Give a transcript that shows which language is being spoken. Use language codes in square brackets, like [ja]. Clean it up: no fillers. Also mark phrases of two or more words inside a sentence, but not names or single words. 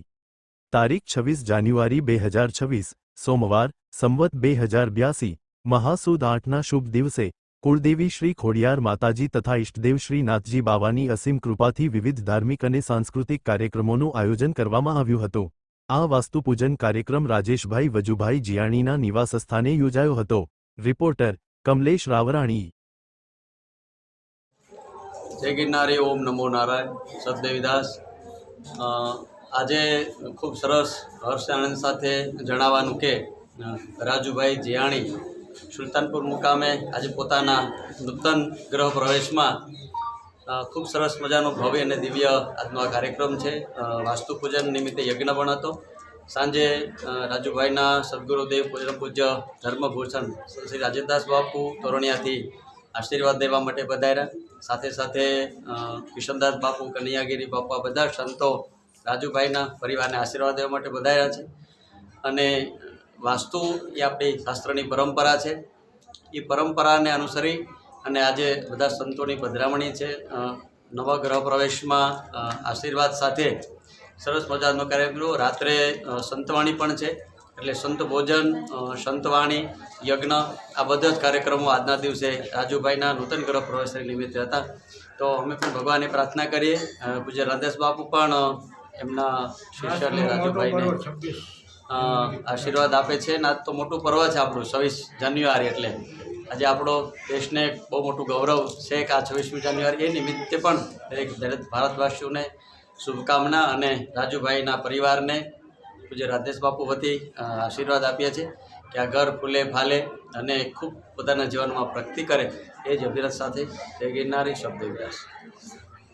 [gu] તારીખ 26 જાન્યુઆરી 2026 સોમવાર સંવત 2082 મહાસુદ 8ના શુભ દિવસે કુળદેવી શ્રી ખોડિયાર માતાજી તથા ઇષ્ટદેવ શ્રી નાથજી બાવાની અસીમ કૃપાથી વિવિધ ધાર્મિક અને સાંસ્કૃતિક કાર્યક્રમોનું આયોજન કરવામાં આવ્યું હતું। આ વાસ્તુપૂજન કાર્યક્રમ રાજેશભાઈ વજુભાઈ જીયાણીના નિવાસસ્થાને યોજાયો હતો। રિપોર્ટર કમલેશ રાવરાણી। જય ગિરનારી ઓમ નમો નારાયણ સતદેવીદાસ આજ ખૂબ સરસ હર્ષ આનંદ સાથે જણાવવાનું કે રાજૂભાઈ જિયાણી સુલતાનપુર મુકામે આજ પોતાના નૂતન ગૃહ પ્રવેશ મેં ખૂબ સરસ મજાનો ભવ્ય ઔર દિવ્ય આજનો આ કાર્યક્રમ હૈ। વાસ્તુપૂજન નિમિત્તે યજ્ઞ પણ હતો। સાંજે રાજૂભાઈના સદ્ગુરુદેવ પૂજ્ય ધર્મભૂષણ શ્રી રાજેન્દ્રદાસ બાપુ તોરણિયાથી આશીર્વાદ દેવા માટે પધાર્યા। સાથે સાથે કિશનદાસ બાપુ, કન્હૈયાગિરી બાપા બધા સંતો રાજૂભાઈના પરિવારને આશીર્વાદ દેવા માટે પધાર્યા છે। અને વાસ્તુ એ આપણી શાસ્ત્રની પરંપરા હૈ। યે પરંપરાને અનુસરી અને આજે બધા સંતોની પધરામણી હૈ। નવા ગૃહ પ્રવેશ મેં આશીર્વાદ સાથે સરસ મજાનો કાર્યક્રમ। રાત્રે સંતવાણી પણ છે, એટલે સંત ભોજન, સંતવાણી, યજ્ઞ આ બધા જ કાર્યક્રમો આજના દિવસે રાજૂભાઈના નૂતન ગૃહ પ્રવેશ નિમિત્તે હતા। તો અમે પણ ભગવાનને પ્રાર્થના કરીએ પૂજ્ય રાધેશ બાપુ પણ એમના શિષ્ય એટલે રાજૂભાઈને આશીર્વાદ આપે છે। આજ તો મોટું પર્વ છે આપણું 26 જાન્યુઆરી એટલે આજે આપણો દેશને બહુ મોટું ગૌરવ છે કે આ 26મી જાન્યુઆરી એ નિમિત્તે પણ દરેક ભારતવાસીઓને શુભકામના અને રાજૂભાઈના પરિવારને પૂજ્ય રાધેશ બાપુ વતી આશીર્વાદ આપીએ છે કિ આ ઘર ફૂલે ફાલે અને ખૂબ પોતાના જીવન મેં પ્રગતિ કરે। એ જ અભિલાષ સાથે જય ગિરનારી શબ્દ વિલાસ।